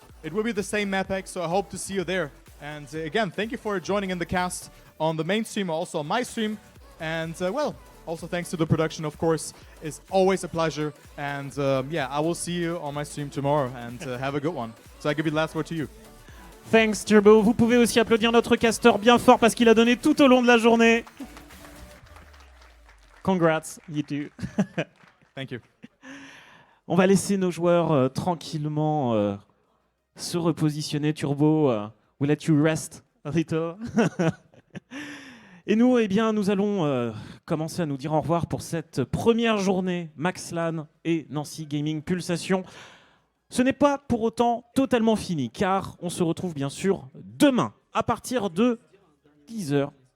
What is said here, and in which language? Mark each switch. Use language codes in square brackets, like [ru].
[en] It will be the same mappack, so I hope to see you there. And again, thank you for joining in the cast on the main stream, also on my stream. And well, also thanks to the production, of course. It's always a pleasure. And yeah, I will see you on my stream tomorrow, and have a good one. So I give you the last word to you. Thanks, Turbo. [fr] Vous pouvez aussi applaudir notre casteur bien fort parce qu'il a donné tout au long de la journée. [en] Congrats, you too. Thank you. [fr] On va laisser nos joueurs tranquillement se repositionner. [en] Turbo, we'll let you rest a little. [fr] Et nous, eh bien, nous allons commencer à nous dire au revoir pour cette première journée Maxlan et Nancy Gaming Pulsation. Ce n'est pas pour autant totalement fini, car on se retrouve bien sûr demain à partir de 10h.